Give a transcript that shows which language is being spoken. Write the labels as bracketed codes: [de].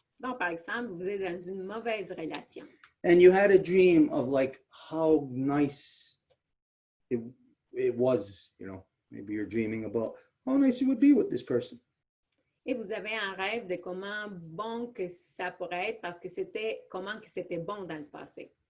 [fr] Donc, par exemple, vous êtes dans une mauvaise relation. [en] And you had a dream of like how nice it was, you know, maybe you're dreaming about how nice it would be with this person. [fr] Et vous avez un rêve de comment bon que ça pourrait être parce que comment que c'était bon dans le passé.